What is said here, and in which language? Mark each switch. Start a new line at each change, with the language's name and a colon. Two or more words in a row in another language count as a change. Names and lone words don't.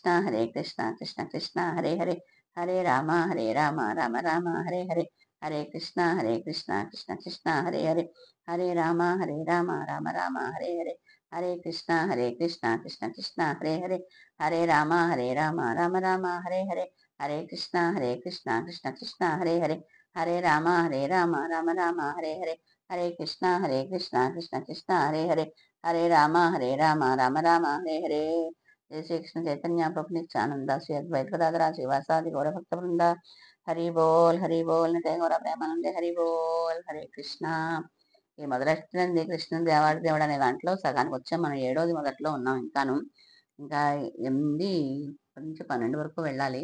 Sanskrit: కృష్ణ కృష్ణ హరే హరే, హరే రామ రామ రామ హరే హరే, హరే కృష్ణ కృష్ణ కృష్ణ హరే హరే, హరే రామ రామ రామ హరే హరే, హరే కృష్ణ కృష్ణ కృష్ణ హరే హరే, హరే రామ రామ రామ హరే హరే, హరే కృష్ణ కృష్ణ కృష్ణ హరే హరే, హరే రామ రామ రామ హరే హరే, హరే కృష్ణ కృష్ణ హరే హరే, హరే రామ రామ రామ హరే హరే. జై శ్రీకృష్ణ చైతన్య ప్రభు నిత్యానంద శ్రీ అద్వైత గదాధర శ్రీవాసాది గౌర భక్త బృంద.
Bangla: হরি বোল নিত্য গৌর প্রেমানন্দে হরি বোল.
Sanskrit: హరే కృష్ణ.
Telugu: ఈ మొదలెట్టింది కృష్ణ దేవుడు అనే దాంట్లో సగానికి వచ్చాం. మనం 7వది మొదట్లో ఉన్నాం. ఇంకా 8 నుంచి 12 వరకు వెళ్ళాలి.